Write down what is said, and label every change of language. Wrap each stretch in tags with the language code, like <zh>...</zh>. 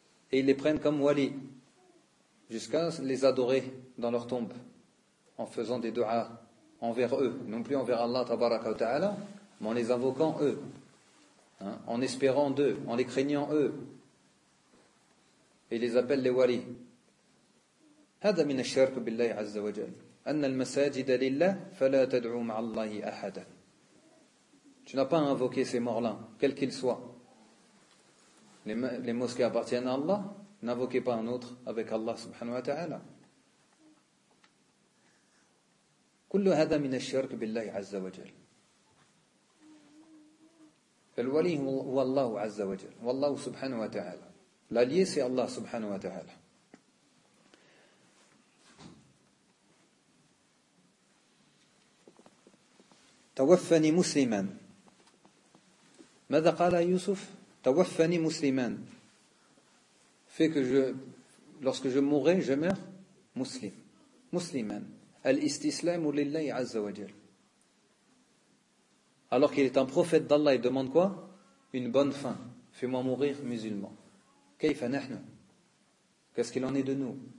<fr>Et ils les prennent comme wali, jusqu'à les adorer dans leur tombe, en faisant des du'as envers eux, non plus envers Allah tabaraka wa ta'ala, mais en les invoquant eux, hein, en espérant d'eux, en les craignant eux. Et ils les appellent les wali.</fr> <ar>هذا من الشرك بالله عز وجل أن المساجد لله فلا تدعو مع الله أحدا.</ar> <fr>Tu n'as pas invoqué ces morts-là, quels qu'ils soient. Les mosquées appartiennent à Allah, n'invoquez pas un autre avec Allah subhanahu wa ta'ala.</fr> <ar>كل هذا من الشرك بالله عز وجل. الولي هو الله عز وجل والله سبحانه وتعالى.</ar> <fr>L'allié c'est Allah subhanahu wa ta'ala.</fr> <ar>توفني مسلما. ماذا قال يوسف؟ توفني مسلما.</ar> <fr>Fait que je, lorsque je mourrai, je meurs muslim.</fr> <ar>مسلما. الاستسلام لله عز وجل.</ar> <fr>Alors qu'il est un prophète d'Allah, il demande quoi? Une bonne fin. Fais-moi mourir musulman.</fr> <ar>كيف نحن؟</ar> <fr>Qu'est-ce qu'il en est de nous?</fr>